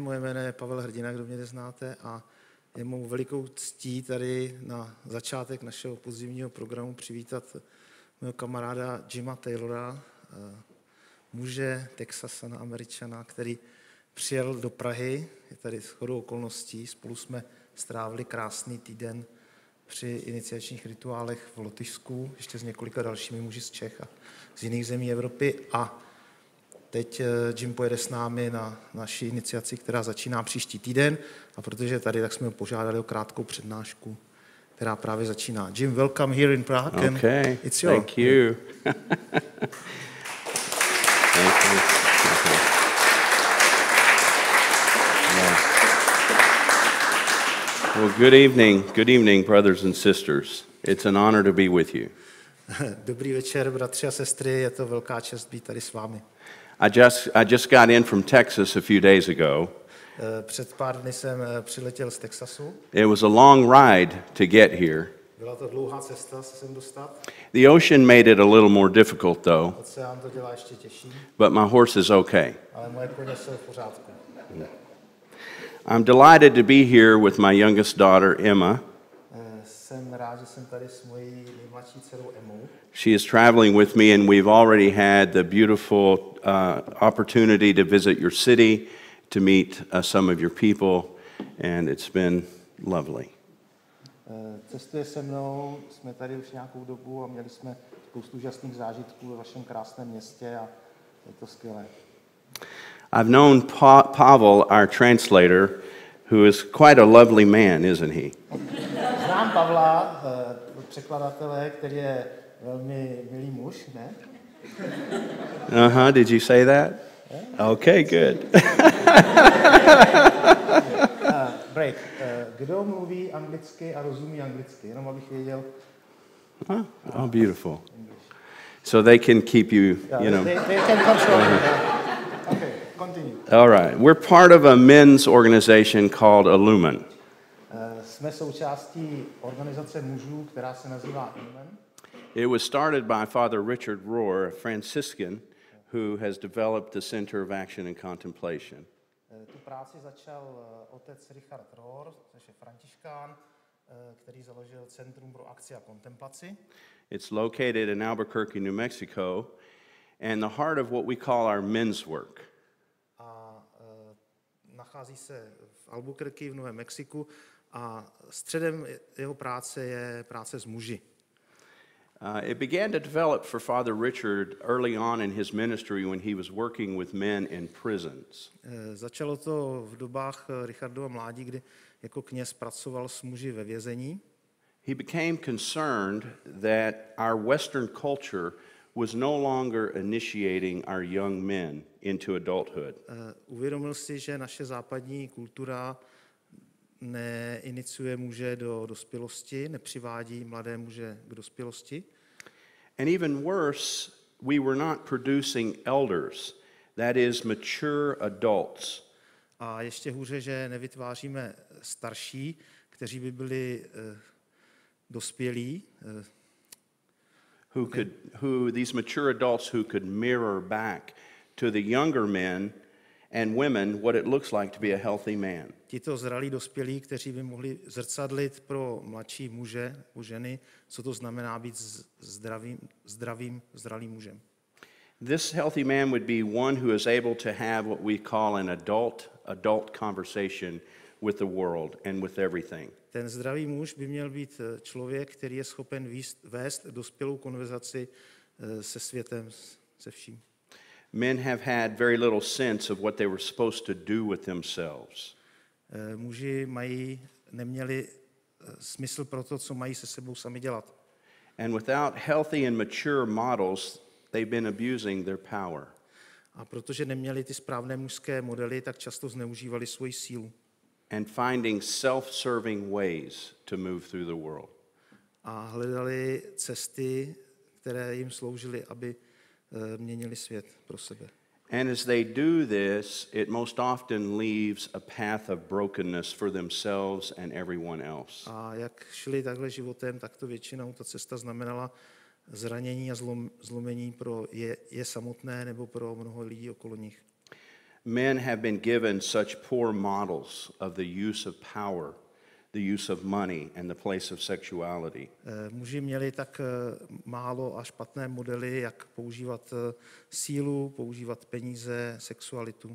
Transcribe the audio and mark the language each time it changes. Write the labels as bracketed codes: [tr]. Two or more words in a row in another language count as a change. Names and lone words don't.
[cs] Moje jméno je Pavel Hrdina, kdo mě neznáte, a je mou velikou ctí tady na začátek našeho podzimního programu přivítat mého kamaráda Jima Taylora, muže, Texasana, Američana, který přijel do Prahy, je tady shodou okolností, spolu jsme strávili krásný týden při iniciačních rituálech v Lotyšsku, ještě s několika dalšími muži z Čech a z jiných zemí Evropy. A teď Jim pojede s námi na naši iniciaci, která začíná příští týden. A protože je tady, tak jsme ho požádali o krátkou přednášku, která právě začíná. [en] Jim, welcome here in Prague. Okay, it's your... thank you. Thank you. Well, good evening, brothers and sisters. It's an honor to be with you. [cs] Dobrý večer, bratři a sestry, je to velká čest být tady s vámi. [en] I just got in from Texas a few days ago. [cs] Před pár dny jsem přiletěl z Texasu. [en] It was a long ride to get here. [cs] Byla to dlouhá cesta se sem dostat. [en] The ocean made it a little more difficult though. [cs] Oceán to dělá ještě těžší. [en] But my horse is okay. [cs] Ale moje koně jsou v pořádku. [en] I'm delighted to be here with my youngest daughter, Emma. [cs] Jsem rád, že jsem tady s mojí nejmladší dcerou Emou. [en] She is traveling with me, and we've already had the beautiful opportunity to visit your city, to meet some of your people, and it's been lovely. [cs] Cestuje se mnou, jsme tady už nějakou dobu a měli jsme spoustu úžasných zážitků ve vašem krásném městě a je to skvělé. [en] I've known Pavel, our translator, who is quite a lovely man, isn't he? [cs] Znám Pavla, překladatele, který je velmi milý muž, ne? [en] Did you say that? Yeah. Okay, good. Break. [cs] Kdo mluví anglicky a rozumí anglicky? Jenom abych věděl. [en] Oh, beautiful. So they can keep you, you know. They can control Okay, continue. All right. We're part of a men's organization called Illuman. [cs] Jsme součástí organizace mužů, která se nazývá Illuman. [en] It was started by Father Richardem Rohrem, a Franciscan, who has developed the Center of Action and Contemplation. [cs] Tu práci začal otec Richard Rohr, což je františkán, který založil Centrum pro akci a kontemplaci. [en] It's located in Albuquerque, New Mexico, and the heart of what we call our men's work. [cs] A nachází se v Albuquerque v Novém Mexiku a středem jeho práce je práce s muži. [en] It began to develop for Father Richard early on in his ministry when he was working with men in prisons. [cs] Začalo to v dobách Richardova mládí, kdy jako kněz pracoval s muži ve vězení. [en] He became concerned that our Western culture was no longer initiating our young men into adulthood. [cs] Uvědomil si, že naše západní kultura neiniciuje muže do dospělosti, nepřivádí mladé muže k dospělosti. [en] And even worse, we were not producing elders, that is mature adults. [cs] A ještě hůře, že nevytváříme starší, kteří by byli dospělí. [en] These mature adults who could mirror back to the younger men and women what it looks like to be a healthy man. [cs] Tito zralí dospělí, kteří by mohli zrcadlit pro mladší muže, ženy, co to znamená být zralým mužem. [en] This healthy man would be one who is able to have what we call an adult conversation with the world and with everything. [cs] Ten zdravý muž by měl být člověk, který je schopen vést dospělou konverzaci se světem, se vším. [en] Men have had very little sense of what they were supposed to do with themselves. [cs] Muži neměli smysl pro to, co mají se sebou sami dělat. [en] And without healthy and mature models, they've been abusing their power. [cs] A protože neměli ty správné mužské modely, tak často zneužívali svoji sílu. [en] And finding self-serving ways to move through the world. [cs] A hledali cesty, které jim sloužily, aby měnili svět pro sebe. [en] And as they do this, it most often leaves a path of brokenness for themselves and everyone else. [cs] A jak šli takhle životem, tak to většinou ta cesta znamenala zranění a zlomení pro je samotné nebo pro mnoho lidí okolo nich. [en] Men have been given such poor models of the use of power, the use of money, and the place of sexuality. [cs] Muži měli tak málo a špatné modely, jak používat sílu, používat peníze, sexualitu.